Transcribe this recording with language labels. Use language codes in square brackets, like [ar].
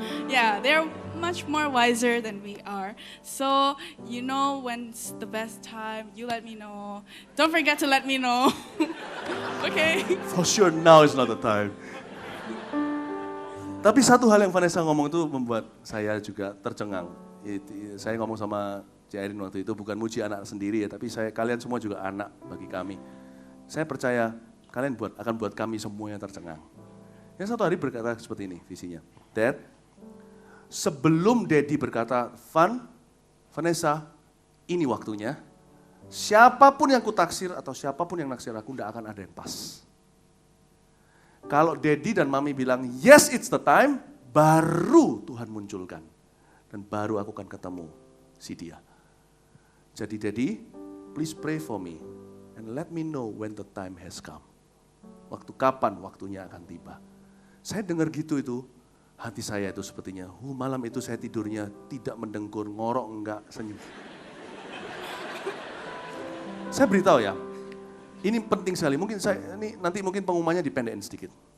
[en] Yeah, they're much more wiser than we are. So, you know when's the best time, you let me know. Don't forget to let me know. Okay? For sure now is not the time. [id] Tapi satu hal yang Vanessa ngomong itu membuat saya juga tercengang. Saya ngomong sama Cik Erin waktu itu bukan muji anak sendiri ya, tapi kalian semua juga anak bagi kami. Saya percaya kalian akan buat kami semuanya tercengang. Yang satu hari berkata seperti ini visinya. Dad, sebelum Daddy berkata, Vanessa, ini waktunya. Siapapun yang kutaksir atau siapapun yang naksir aku, tidak akan ada yang pas. Kalau Daddy dan Mami bilang, [en] yes it's the time, [id] baru Tuhan munculkan. Dan baru aku akan ketemu si dia. [en] Jadi Daddy, please pray for me. And let me know when the time has come. [id] Waktu kapan waktunya akan tiba. Saya dengar gitu itu, hati saya itu sepertinya, malam itu saya tidurnya tidak mendengkur, ngorok enggak, senyum. Saya beritahu ya, ini penting sekali, nanti mungkin pengumumannya dipendekin sedikit.